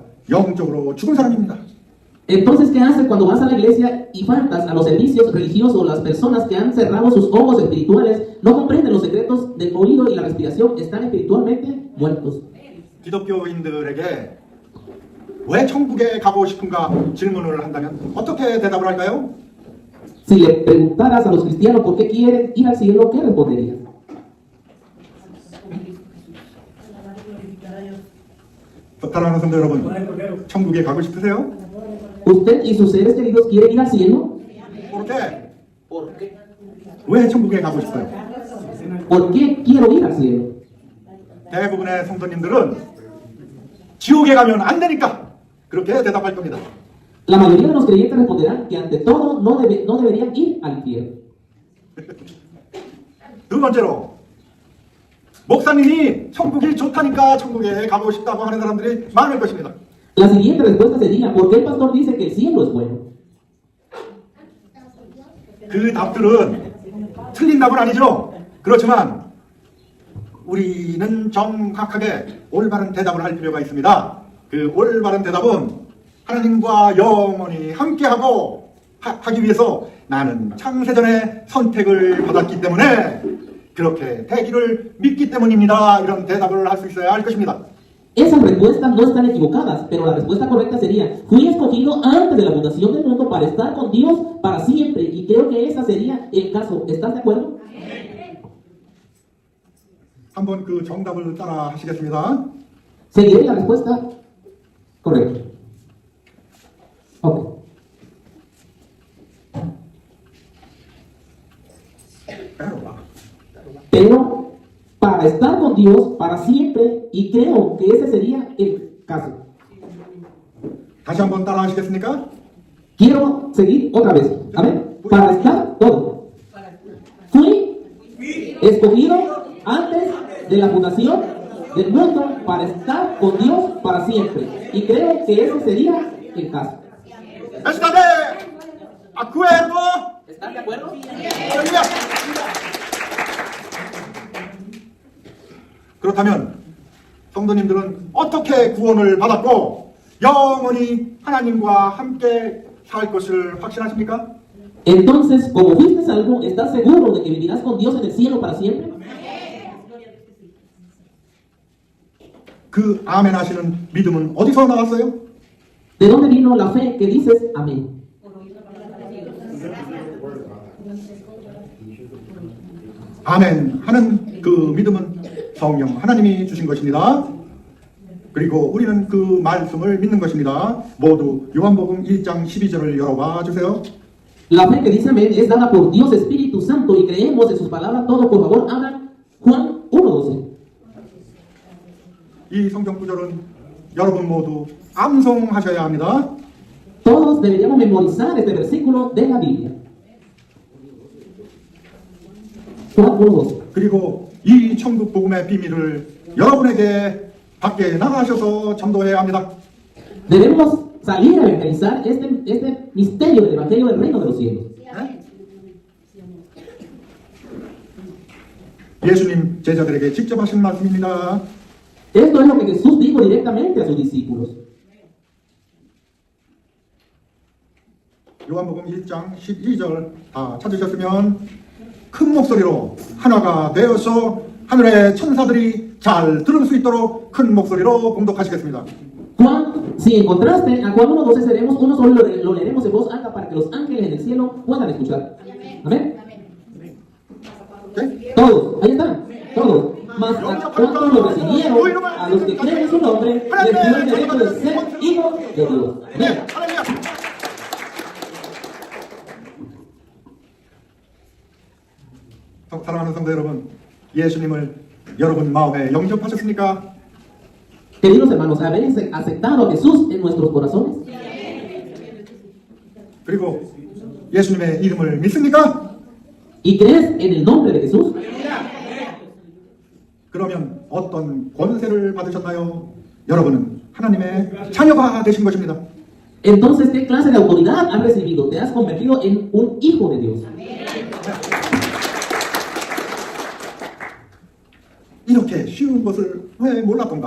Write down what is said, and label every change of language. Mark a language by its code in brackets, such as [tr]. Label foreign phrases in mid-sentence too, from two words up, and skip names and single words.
[ko] 영적으로 죽은 사람입니다. [es] Entonces, ¿qué haces cuando vas a la iglesia y faltas a los servicios religiosos? Las personas que han cerrado sus ojos espirituales no comprenden los secretos del oído y la respiración, están espiritualmente muertos. [ko] 기독교인들에게 왜 천국에 가고 싶은가 질문을 한다면 어떻게 대답을 할까요? [es] Si le preguntaras a los cristianos por qué quieren ir al cielo, ¿qué responderías? [ko] 사랑하는 성도 여러분, 천국에 가고 싶으세요? [es] ¿Usted y sus seres queridos quieren ir al cielo? ¿Por qué? [ko] 왜 천국에 가고 싶어요? [es] ¿Por qué quiero ir al cielo? [ko] 대부분의 성도님들은 지옥에 가면 안 되니까 그렇게 대답할 겁니다. [es] La mayoría de los creyentes responderán que ante todo no deberían ir al infierno. [ko] 두 번째로 목사님이 천국이 좋다니까 천국에 가고 싶다고 하는 사람들이 많을 것입니다. [es] La siguiente respuesta sería, ¿por qué el pastor dice que el cielo es bueno? [ko] 그 답들은 틀린 답은 아니죠. 그렇지만 우리는 정확하게 올바른 대답을 할 필요가 있습니다. 그 올바른 대답은 하나님과 영원히 함께하고 하기 위해서 나는 창세전에 선택을 받았기 때문에 그렇게 되기를 믿기 때문입니다. 이런 대답을 할 수 있어야 할 것입니다. [es] Esas respuestas no están equivocadas, pero la respuesta correcta sería, fui escogido antes de la fundación del mundo para estar con Dios para siempre, y creo que ese sería el caso. ¿Estás de acuerdo? [ko] 한번 그 정답을 따라 하시겠습니다. [es] Seguiré la respuesta correcta. Ok. Pero para estar con Dios para siempre, y creo que ese sería el caso. [ko] 다시 한번 따라 하시겠습니까? [es] Quiero seguir otra vez. A ver, para estar todo. Fui escogido antes de la fundación del mundo para estar con Dios para siempre. Y creo que ese sería el caso. ¿Está de acuerdo? ¿Estás de acuerdo? [ko] 그렇다면 성도님들은 어떻게 구원을 받았고 영원히 하나님과 함께 살 것을 확신하십니까? [es] Entonces, como fuiste salvo, ¿estás seguro de que vivirás con Dios en el cielo para siempre? [ko] 그 아멘 하시는 믿음은 어디서 나왔어요? [es] ¿De dónde vino la fe que dices amén? [ko] 아멘 하는 그 믿음은 성령 하나님이 주신 것입니다. 그리고 우리는 그 말씀을 믿는 것입니다. 모두 요한복음 1장 12절을 열어봐 주세요. [es] La fe que dice amén es dada por Dios Espíritu Santo y creemos en sus palabras. Todos, por favor, abran Juan 1:12. [ko] 이 성경 구절은 여러분 모두 암송하셔야 합니다. [es] Todos deberíamos memorizar este versículo de la Biblia. Juan 1:12. [ko] 그리고 이 천국 복음의 비밀을 여러분에게 밖에 나가셔서 전도해야 합니다. [es] Debemos salir a evangelizar este misterio del Evangelio del Reino de los Cielos. [ko] 예수님 제자들에게 직접 하신 말씀입니다. [es] Esto es lo que Jesús dijo directamente a sus discípulos. [ko] 요한복음 1장 12절 다 찾으셨으면 큰 목소리로 하나가 되어서 하늘의 천사들이 잘 들을 수 있도록 큰 목소리로 봉독하시겠습니다. [es] Juan, si encontraste a Juan 1:12, seremos uno solo, lo leeremos en voz alta para que los ángeles en el cielo puedan escuchar. Amén. [ko] 오케이? [es] Todos, ahí están, todos. Mas a cuantos lo recibieron, a los que creen en su nombre, les dio el derecho de ser hijos de Dios. Amén. [ko] 할렐루야! 사랑하는 성도 여러분, 예수님을 여러분 마음에 영접하셨습니까? [es] Queridos hermanos, ¿habéis aceptado a Jesús en nuestros corazones? [ko] 그리고 예수님의 이름을 믿습니까? [es] ¿Y crees en el nombre de Jesús? [ko] 그러면 어떤 권세를 받으셨나요? 여러분은 하나님의 자녀가 되신 것입니다. [es] Entonces, ¿qué clase de autoridad has recibido? Te has convertido en un hijo de Dios. [ko] 이렇게 쉬운 것을 왜 몰랐던가?